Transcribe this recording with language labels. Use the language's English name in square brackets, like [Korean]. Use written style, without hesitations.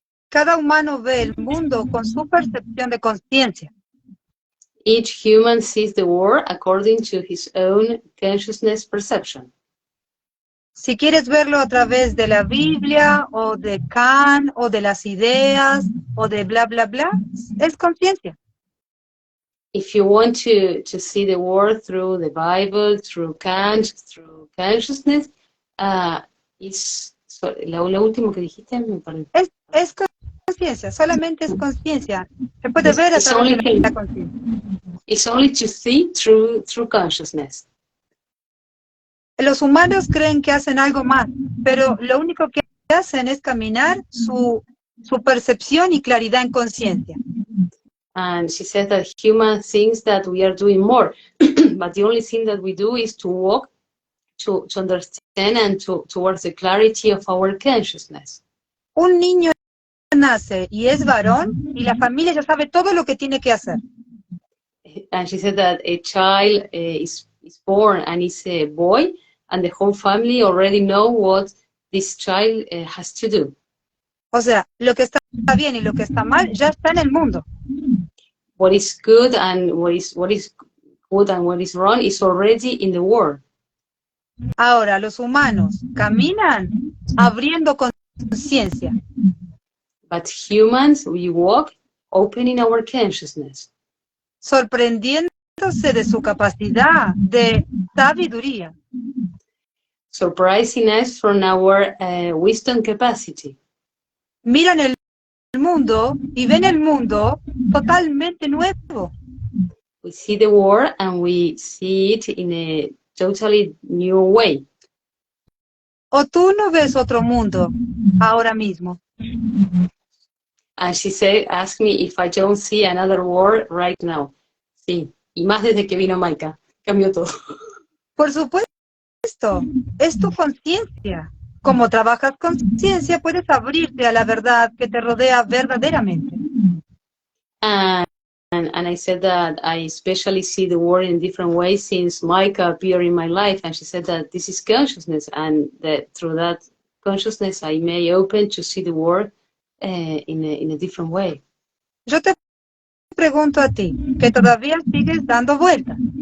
[Spanish] Cada humano ve el mundo con su percepción de conciencia. [English] Each human sees the world according to his own consciousness perception. [Spanish] Si quieres verlo a través de la Biblia, o de Kant, o de las ideas, o de bla, bla, bla, es conciencia. [English] If you want to see the world through the Bible, through Kant, through consciousness, [Spanish] lo último que dijiste me parece. Es conciencia, solamente es conciencia. Se puede ver a través de la conciencia. [English] It's only to see through consciousness. [Spanish] Los humanos creen que hacen algo más, pero lo único que hacen es caminar su percepción y claridad en conciencia. [English] And she said that human thinks that we are doing more, but the only thing that we do is to walk, to understand and towards the clarity of our consciousness. [Spanish] Un niño nace y es varón y la familia ya sabe todo lo que tiene que hacer. [English] And she said that a child is born and is a boy, and the whole family already know what this child has to do. [Spanish] O sea, lo que está bien y lo que está mal ya está en el mundo. [English] What is good and what is good and what is wrong is already in the world. [Spanish] Ahora, los humanos caminan abriendo conciencia. [English] But humans, we walk opening our consciousness. [Spanish] Sorprendiéndose de su capacidad de sabiduría. [English] Surprising us from our wisdom capacity. [Spanish] Miran el mundo y ven el mundo totalmente nuevo. [English] we see the world and we see it in a totally new way. [Spanish] ¿O tú no ves otro mundo ahora mismo? [English] And she said, ask me if I don't see another world right now. [Spanish] Sí, y más desde que vino Maika, cambió todo. Por supuesto, es tu conciencia. Como trabajas conciencia, puedes abrirte a la verdad que te rodea verdaderamente. [English] And I said that I especially see the world in different ways since Maika appeared in my life, and she said that this is consciousness, and that through that consciousness I may open to see the world in a different way. [Spanish] Yo te pregunto a ti, que todavía sigues dando vueltas.